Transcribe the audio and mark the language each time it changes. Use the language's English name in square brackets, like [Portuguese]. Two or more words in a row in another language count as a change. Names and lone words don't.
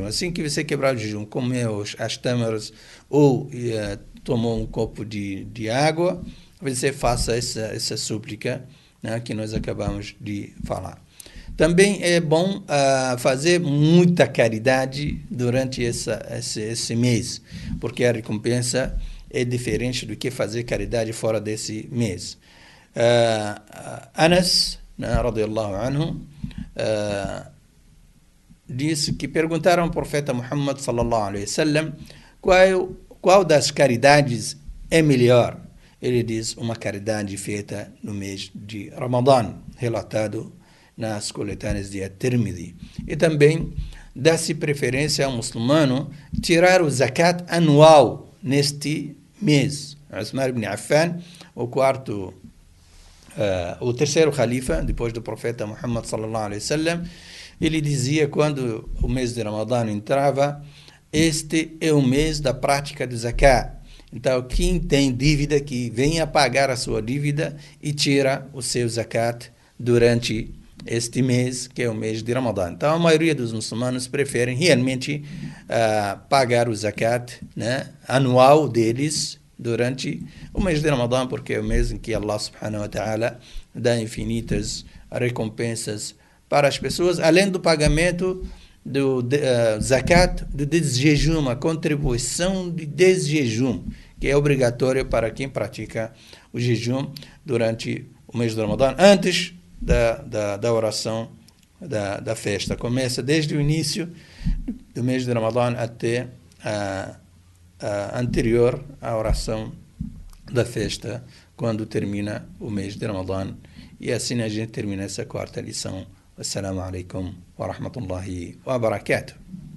[Portuguese] Assim que você quebrar o jejum, comeu as tâmaras ou tomou um copo de água, você faça essa súplica, né, que nós acabamos de falar. Também é bom fazer muita caridade durante esse mês, porque a recompensa é diferente do que fazer caridade fora desse mês. Anas, [Arabic] رضي الله عنه, [Portuguese] disse que perguntaram ao profeta Muhammad [Arabic] صلى الله عليه وسلم [Portuguese] qual das caridades é melhor. Ele diz: uma caridade feita no mês de Ramadã, relatado nas coletâneas de At-Tirmidhi. E também dá-se preferência ao muçulmano tirar o zakat anual neste mês. Uthman ibn Affan, o terceiro califa, depois do profeta Muhammad [Arabic] صلى الله عليه وسلم, [Portuguese] ele dizia, quando o mês de Ramadã entrava: este é o mês da prática do zakat. Então, quem tem dívida, que venha pagar a sua dívida e tira o seu zakat durante este mês, que é o mês de Ramadã. Então, a maioria dos muçulmanos preferem realmente pagar o zakat, né, anual deles durante o mês de Ramadã, porque é o mês em que Allah [Arabic] سبحانه وتعالى [Portuguese] dá infinitas recompensas para as pessoas, além do pagamento do zakat, do desjejum, a contribuição de desjejum, que é obrigatório para quem pratica o jejum durante o mês de Ramadã, antes da oração da festa. Começa desde o início do mês de Ramadã até anterior à oração da festa, quando termina o mês de Ramadã. E assim a gente termina essa quarta lição. [Arabic] السلام عليكم ورحمة الله وبركاته.